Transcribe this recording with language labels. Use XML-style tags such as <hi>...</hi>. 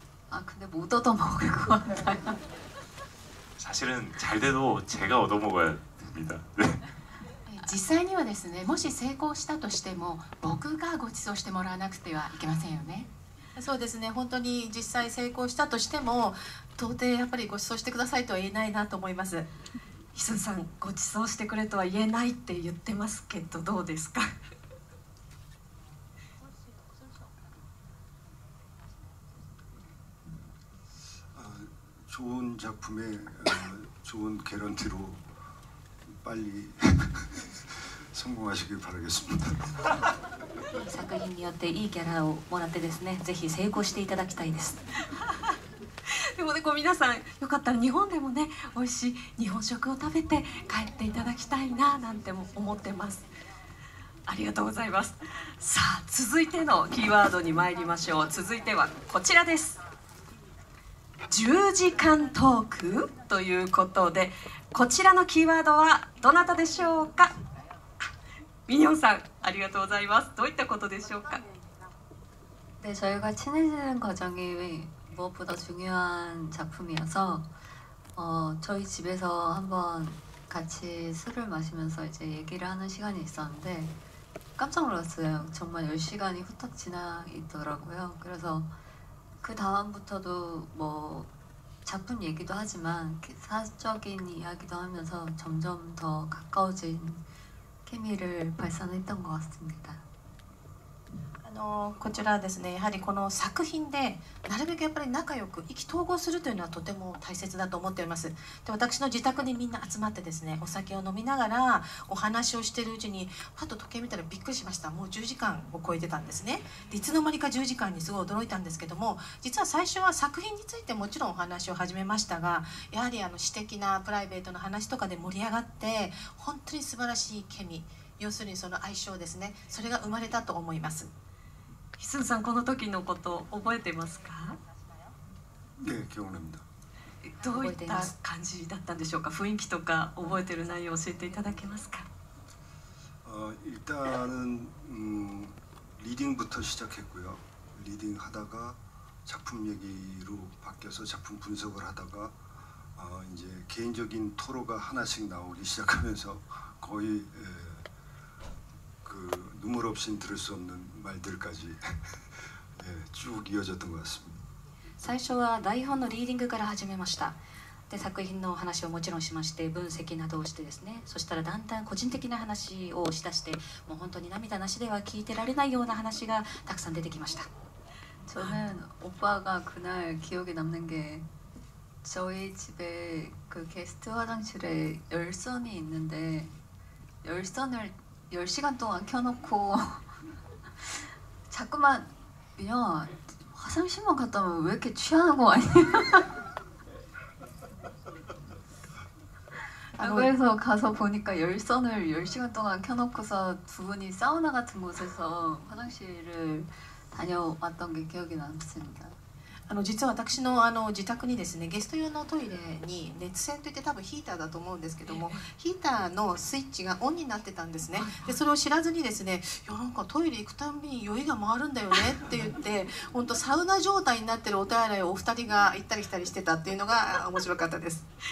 <ko>아 근데 못 얻어먹을 것 같아요. 사실은 잘 돼도 제가 얻어먹어야 됩니다. 네.</ko> <ja>実際にはですね、もし成功したとしても僕がご馳走してもらわなくてはいけませんよね。そうですね、本当に実際成功したとしても到底やっぱりご馳走してくださいとは言えないなと思います。ヒスンさん、ご馳走してくれとは言えないって言ってますけど、どうですか？</ja> <ko>좋은 작품에 좋은 개런티로 빨리 성공하시길 바라겠습니다.</ko> <ja>作品によっていいギャラをもらってですね、ぜひ成功していただきたいです。でもね、皆さんよかったら日本でもね、美味しい日本食を食べて帰っていただきたいななんても思ってます。ありがとうございます。さあ、続いてのキーワードに参りましょう。続いてはこちらです。 10時間トークということで、こちらのキーワードはどなたでしょうか？ミニョンさん、ありがとうございます。どういったことでしょうか？</ja> <ko>네, 저희가 친해지는 과정이 무엇보다 중요한 작품이어서 저희 집에서 한번 같이 술을 마시면서 이제 얘기를 하는 시간이 있었는데 깜짝 놀랐어요. 정말 10시간이 후딱 지나 있더라고요. 그래서 그 다음부터도 뭐 작품 얘기도 하지만 사적인 이야기도 하면서 점점 더 가까워진 케미를 발산했던 것 같습니다.</ko> <ja>こちらはですね、やはりこの作品でなるべくやっぱり仲良く意気投合するというのはとても大切だと思っております。で、私の自宅にみんな集まってですね、お酒を飲みながらお話をしているうちにパッと時計見たらびっくりしました。もう10時間を超えてたんですね。で、いつの間にか10時間にすごい驚いたんですけども、実は最初は作品についてもちろんお話を始めましたが、やはり私的なプライベートの話とかで盛り上がって本当に素晴らしいケミ、要するにその相性ですね、それが生まれたと思います。ヒスンさん、この時のこと覚えてますか？</ja> <ko>네, 기억납니다.</ko> <ja>どういった感じだったんでしょうか？雰囲気とか覚えてる内容を教えていただけますか？</ja> <ko>일단은 리딩부터 시작했고요. 리딩 하다가 작품 얘기로 바뀌어서 작품 분석을 하다가 이제 개인적인 토로가 하나씩 나오기 시작하면서 거의 그 눈물 없이는 들을 수 없는 말들까지 쭉 이어졌던 것 같습니다.</ko> <ja>最初は台本のリーディングから始めました。で、作品の話をもちろんしまして、分析などをしてですね、そしたらだんだん個人的な話をしだして、もう本当に涙なしでは聞いてられないような話がたくさん出てきました。</ja> <ko>저는 오빠가 그날 기억에 남는 게 저희 집에 그 게스트 화장실에 열선이 있는데 열선을 10시간 동안 켜놓고 자꾸만 민영아 화장실만 갔다 오면 왜 이렇게 취하는 거 아니야? 그래서 가서 보니까 열선을 10시간 동안 켜놓고서 두 분이 사우나 같은 곳에서 화장실을 다녀왔던 게 기억이 남습니다.</ko> <ja>実は私の自宅にですね、ゲスト用のトイレに熱線といって多分ヒーターだと思うんですけども、ヒーターのスイッチがオンになってたんですね。で、それを知らずにですね、いやなんかトイレ行くたんびに酔いが回るんだよねって言って、本当サウナ状態になってるお手洗いをお二人が行ったり来たりしてたっていうのが面白かったです。</ja>